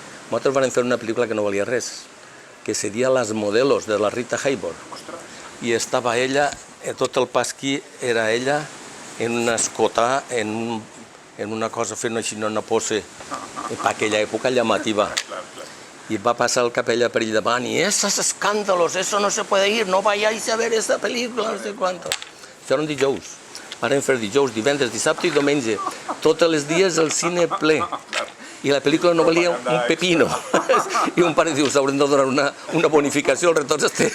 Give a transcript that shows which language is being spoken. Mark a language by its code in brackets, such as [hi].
[ca] Nosaltres vam fer una pel·lícula que no valia res, que se deia Las Modelos, de la Rita Hayworth. I estava ella, tot el pasquí era ella, en un escotà, en una cosa fent així, una pose, per aquella època llamativa. [es] Y va a pasar [ca] el capella per allí davant [es] y esos escándalos, eso no se puede ir, no vayáis a ver esta película, no sé cuánto. [ca] Això eren dijous. Varen fer dijous, divendres, dissabte i diumenge. Tots els dies el cine ple. I la pel·lícula no valia un pepino. I un pare diu, s'haurem de donar una bonificació al retorn.